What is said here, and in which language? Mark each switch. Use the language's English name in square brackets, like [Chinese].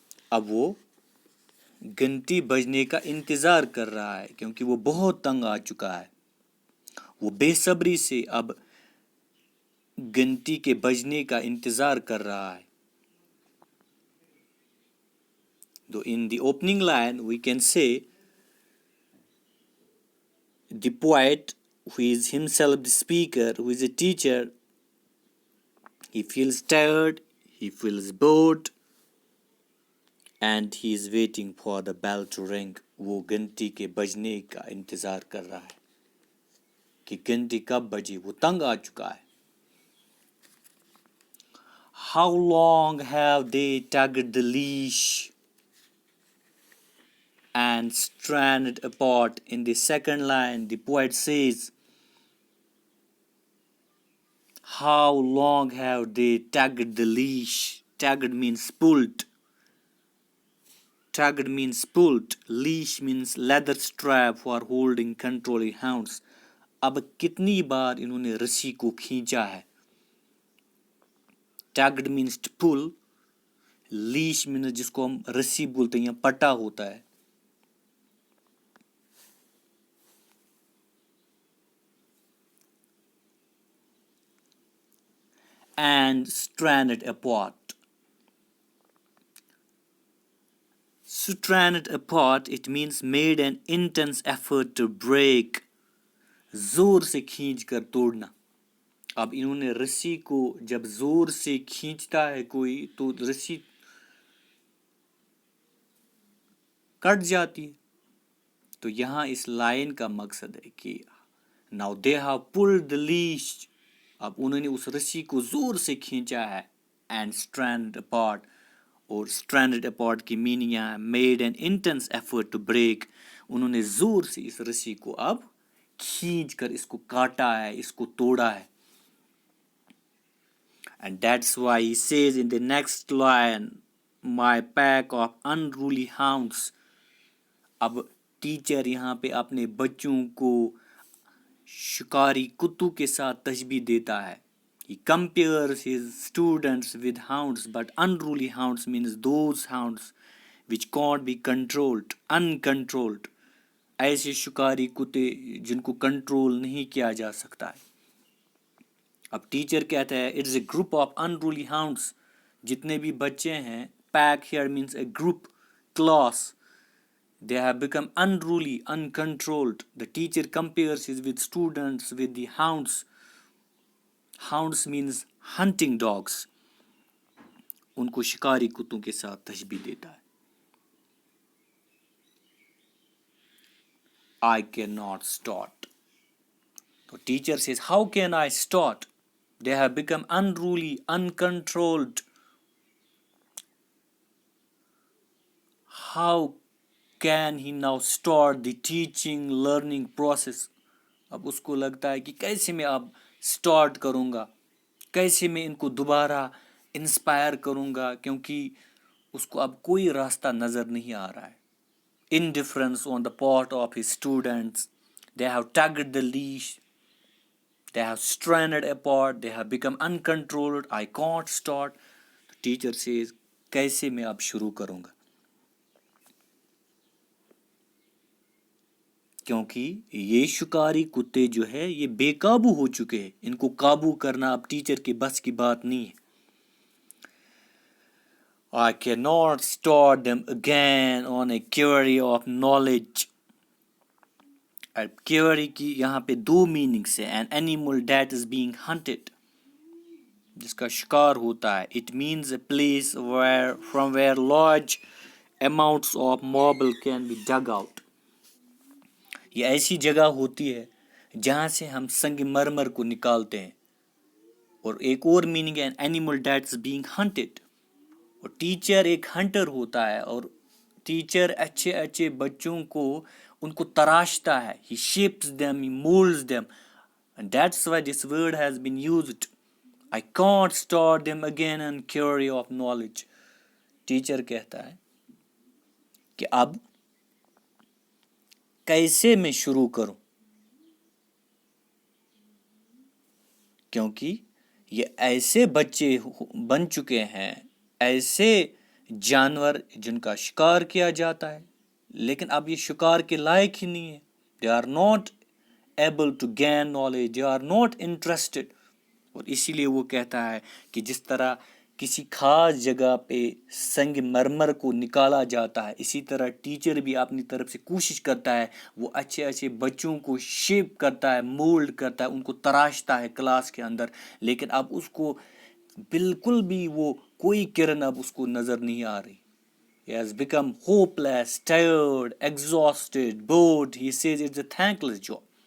[Urdu] اب وہ گھنٹی بجنے کا انتظار کر رہا ہے کیونکہ وہ بہت تنگ آ چکا ہے. وہ بے صبری سے اب گھنٹی کے بجنے کا انتظار کر رہا ہے. [English] Though in the opening line we can say the poet, who is himself the speaker, who is a teacher, he feels tired, he feels bored, and he is waiting for the bell to ring. [Urdu] وہ گھنٹی کے بجنے کا انتظار کر رہا ہے کہ گھنٹی کب بجے. وہ تنگ آ چکا ہے. [English] How long have they tugged the leash and stranded apart? In the second line, the poet says, how long have they tugged the leash? Tugged means pulled. Tugged means pulled. Leash means leather strap for holding controlling hounds. [Urdu] اب کتنی بار انہوں نے رسی کو کھینچا ہے. [English] Tugged means to pull. Leash means [Urdu] جس کو ہم رسی بولتے ہیں یا پٹا ہوتا ہے. [English] And stranded apart. Stranded apart, it means made an intense effort to break. [Urdu] زور سے کھینچ کر توڑنا. اب انہوں نے رسی کو جب زور سے کھینچتا ہے کوئی تو رسی کٹ جاتی ہے. تو یہاں اس لائن کا مقصد ہے کہ [English] now they have pulled the leash. [Urdu] اب انہوں نے اس رسی کو زور سے کھینچا ہے. [English] and stranded apart, [Urdu] اور [English] stranded apart [Urdu] کی میننگ یہاں [English] made an intense effort to break. [Urdu] انہوں نے زور سے اس رسی کو اب کھینچ کر اس کو کاٹا ہے, اس کو توڑا ہے. [English] And that's why he says in the next line, my pack of unruly hounds. [Urdu] اب ٹیچر یہاں پہ اپنے بچوں کو شکاری کتوں کے ساتھ تشبیہ دیتا ہے. [English] He compares his students with hounds, but unruly hounds means those hounds which can't be controlled, uncontrolled. [Urdu] ایسے شکاری کتے جن کو کنٹرول نہیں کیا جا سکتا ہے. اب ٹیچر کہتا ہے [English] It's a group of unruly hounds. [Urdu] جتنے بھی بچے ہیں, [English] pack here means a group, class. They have become unruly, uncontrolled. The teacher compares his with students with the hounds. Hounds means hunting dogs. [Urdu] ان کو شکاری کتوں کے ساتھ تشبیہ دیتا ہے. [English] I cannot start. So teacher says, how can I start? They have become unruly, uncontrolled. How can he now start the teaching, learning process? [Urdu] اب اس کو لگتا ہے کہ کیسے میں اب سٹارٹ کروں گا کیسے میں ان کو دوبارہ انسپائر کروں گا، کیونکہ اس کو اب کوئی راستہ نظر نہیں آ رہا ہے. [English] Indifference on the part of his students. They have tugged the leash. They have stranded apart. They have become uncontrolled. I can't start. The teacher says, [Urdu] کیسے میں اب شروع کروں گا؟ کیونکہ یہ شکاری کتے جو ہے یہ بے قابو ہو چکے ہیں. ان کو قابو کرنا اب ٹیچر کے بس کی بات نہیں ہے. [English] I cannot start them again on a query of knowledge. [Urdu] query کی یہاں پہ دو میننگس ہیں. [English] an animal that is being hunted, [Urdu] جس کا شکار ہوتا ہے. [English] it means a place from where large amounts of marble can be dug out. [Urdu] یہ ایسی جگہ ہوتی ہے جہاں سے ہم سنگ مرمر کو نکالتے ہیں. اور ایک اور میننگ ہے [English] an animal that is being hunted. [Urdu] اور ٹیچر ایک ہنٹر ہوتا ہے، اور ٹیچر اچھے اچھے بچوں کو ان کو تراشتا ہے. [English] he shapes them, he molds them, and that's why this word has been used. I can't start them again on query of knowledge. [Urdu] Teacher کہتا ہے کہ اب کیسے میں شروع کروں، کیونکہ یہ ایسے بچے بن چکے ہیں، ایسے جانور جن کا شکار کیا جاتا ہے، لیکن اب یہ شکار کے لائق ہی نہیں ہے. [English] they are not able to gain knowledge, they are not interested. [Urdu] اور اسی لیے وہ کہتا ہے کہ جس طرح کسی خاص جگہ پہ سنگ مرمر کو نکالا جاتا ہے، اسی طرح ٹیچر بھی اپنی طرف سے کوشش کرتا ہے، وہ اچھے اچھے بچوں کو شیپ کرتا ہے، مولڈ کرتا ہے، ان کو تراشتا ہے کلاس کے اندر، لیکن اب اس کو بالکل بھی وہ کوئی کرن اب اس کو نظر نہیں آ رہی. [English] He has become hopeless, tired, exhausted, bored. He says it's a thankless job.